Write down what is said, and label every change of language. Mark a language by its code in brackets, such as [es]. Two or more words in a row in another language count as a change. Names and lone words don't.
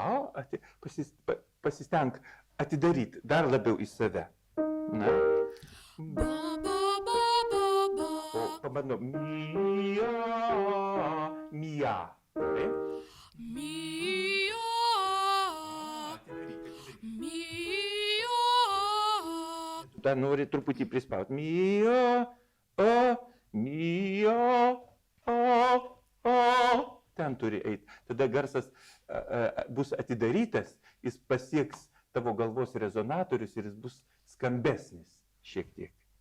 [lt] Pasistenk atidaryti dar labiau į save. Na. ba ba ba ba ba. O pabandom. Mia, mia. Taip? Mia, mia. Dar nori truputį prispausti. Mia, mia, ten turi eiti. Tada garsas bus atidarytas, jis pasieks tavo galvos rezonatorius ir jis bus skambesnis šiek tiek.